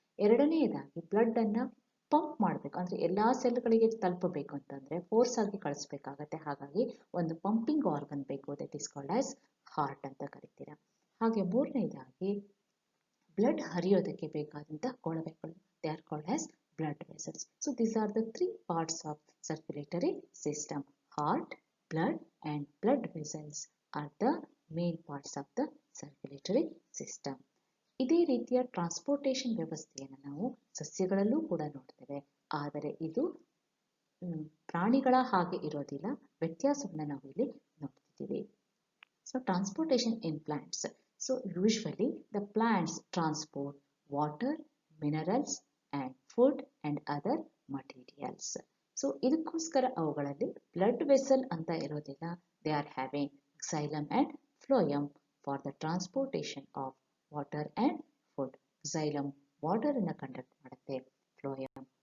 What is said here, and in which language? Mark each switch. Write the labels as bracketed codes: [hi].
[kn] ಎರಡನೆಯದಾಗಿ ಬ್ಲಡ್ಡನ್ನು ಪಂಪ್ ಮಾಡಬೇಕು, ಅಂದರೆ ಎಲ್ಲ ಸೆಲ್ಗಳಿಗೆ ತಲುಪಬೇಕು ಅಂತಂದರೆ ಫೋರ್ಸ್ ಆಗಿ ಕಳಿಸ್ಬೇಕಾಗತ್ತೆ. ಹಾಗಾಗಿ ಒಂದು ಪಂಪಿಂಗ್ ಆರ್ಗನ್ ಬೇಕು, [en] that is called as heart [kn] ಅಂತ ಕರಿತೀರ. ಹಾಗೆ ಮೂರನೇದಾಗಿ ಬ್ಲಡ್ ಹರಿಯೋದಕ್ಕೆ ಬೇಕಾದಂತಹ ಕೊಳವೆಗಳು, [en] They are called as blood vessels. So these are the three parts of circulatory system. Heart, blood and blood vessels are the main parts of the circulatory system. [kn] ಇದೇ ರೀತಿಯ transportation ವ್ಯವಸ್ಥೆಯನ್ನು ನಾವು ಸಸ್ಯಗಳಲ್ಲೂ ಕೂಡ ನೋಡ್ತೇವೆ, ಆದರೆ ಇದು ಪ್ರಾಣಿಗಳ ಹಾಗೆ ಇರೋದಿಲ್ಲ, ವ್ಯತ್ಯಾಸವನ್ನು ನಾವು ಇಲ್ಲಿ ನೋಡ್ತಿದ್ದೀವಿ. [en] So transportation in plants. So usually the plants transport water, minerals and food and other materials. [kn] So ಇದಕ್ಕೋಸ್ಕರ ಅವುಗಳಲ್ಲಿ ಬ್ಲಡ್ ವೆಸಲ್ ಅಂತ ಇರೋದಿಲ್ಲ. [en] They are having xylem and phloem for the transportation of water and food. Xylem [kn] water ಅನ್ನು conduct ಮಾಡುತ್ತೆ, [en] phloem